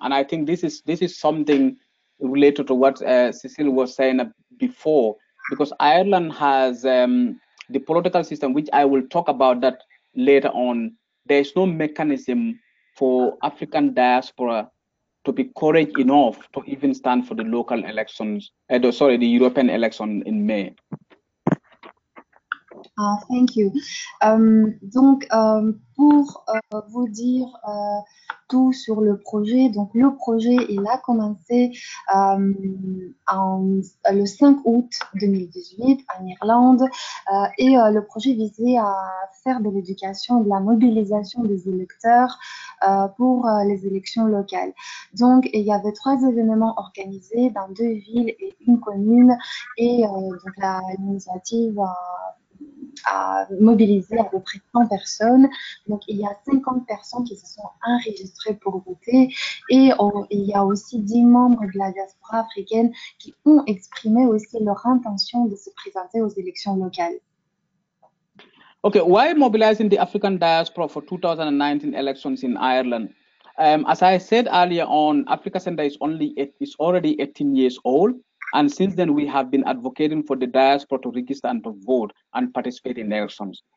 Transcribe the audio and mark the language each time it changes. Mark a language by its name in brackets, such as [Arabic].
[English] And I think this is something related to what Cecile was saying before, because Ireland has the political system, which I will talk about that later on. There is no mechanism for African diaspora to be courage enough to even stand for the local elections, the European election in May. Thank you. [French] Donc, pour vous dire tout sur le projet, donc le projet, il a commencé le 5 août 2018 en Irlande et le projet visait à faire de l'éducation, de la mobilisation des électeurs pour les élections locales. Donc, il y avait 3 événements organisés dans 2 villes et une commune et donc l'initiative a mobilisé à peu près 100 personnes. Donc, il y a 50 personnes qui se sont enregistrées pour voter et il y a aussi 10 membres de la diaspora africaine qui ont exprimé aussi leur intention de se présenter aux élections locales. [English] Okay, why mobilizing the African diaspora for 2019 elections in Ireland? As I said earlier on, Africa Center is already 18 years old. And since then, we have been advocating for the diaspora to register and to vote and participate in elections.